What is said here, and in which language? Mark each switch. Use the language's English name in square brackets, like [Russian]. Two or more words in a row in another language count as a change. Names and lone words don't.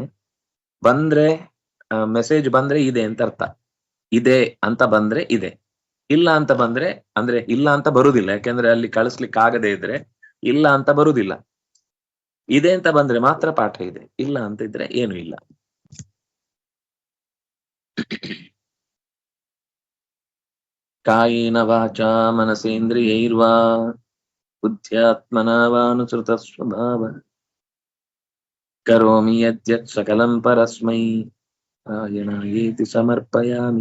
[Kannada] ಬಂದ್ರೆ ಮೆಸೇಜ್ ಬಂದ್ರೆ ಇದೆ ಅಂತ ಅರ್ಥ. ಇದೆ ಅಂತ ಬಂದ್ರೆ ಇದೆ, ಇಲ್ಲ ಅಂತ ಬಂದ್ರೆ ಅಂದ್ರೆ ಇಲ್ಲ ಅಂತ ಬರುದಿಲ್ಲ. ಯಾಕೆಂದ್ರೆ ಅಲ್ಲಿ ಕಳಿಸ್ಲಿಕ್ಕೆ ಆಗದೆ ಇದ್ರೆ ಇಲ್ಲ ಅಂತ ಬರುದಿಲ್ಲ. ಇದೆ ಅಂತ ಬಂದ್ರೆ ಮಾತ್ರ ಪಾಠ ಇದೆ, ಇಲ್ಲ ಅಂತ ಇದ್ರೆ ಏನು ಇಲ್ಲ. [Sanskrit] ಕಾಯೇನ ವಾಚಾ ಮನಸೇಂದ್ರಿಯೈರ್ವಾ ಬುದ್ಧ್ಯಾತ್ಮನಾ ವಾನುಸೃತ ಸ್ವಭಾವ ಕರೋಮಿ ಯದ್ಯತ್ ಸಕಲಂ ಪರಸ್ಮೈ ನಾರಾಯಣಾಯೇತಿ ಸಮರ್ಪಯಾಮಿ.